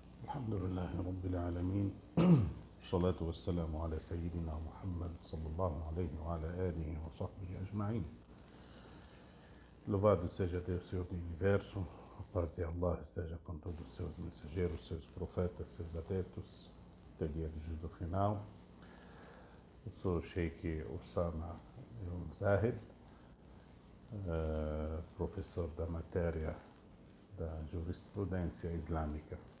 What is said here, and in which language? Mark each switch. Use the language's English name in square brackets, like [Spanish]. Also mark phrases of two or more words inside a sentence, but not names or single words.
[Arabic] الحمد لله رب العالمين الصلاة والسلام على سيدنا محمد صلى الله عليه وعلى آله وصحبه أجمعين. [Portuguese] Louvado seja Deus, Senhor do Universo, a paz de Allah esteja com todos os seus mensageiros, seus profetas, seus adeptos, até o dia do juízo final. Eu sou o Sheikh Osama Ibn Zahid, professor da matéria da jurisprudência islâmica.